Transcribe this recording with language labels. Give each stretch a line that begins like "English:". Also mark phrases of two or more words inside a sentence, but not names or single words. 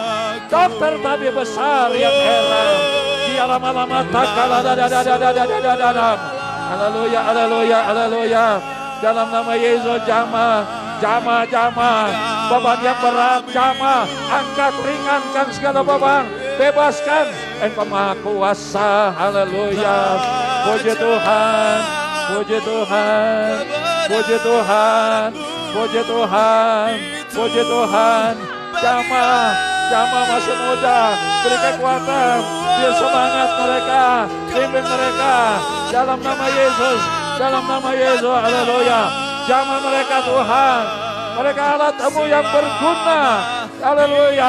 Indonesian: Dokter tabib besar yang heran. Lama-lama takala dadadadadadadadadadam. Haleluya. Dalam nama Yesus, jamaah. Beban yang berat, jamaah. Angkat, ringankan segala beban. Bebaskan. Engkau maha kuasa. Haleluya. Puji Tuhan. Puji Tuhan, puji Tuhan, puji Tuhan, puji Tuhan. Jamaah masih muda, beri kekuatan, beri semangat mereka, bimbing mereka dalam nama Yesus, dalam nama Yesus, haleluya. Jamaah mereka Tuhan, mereka alat-Mu yang berguna, haleluya.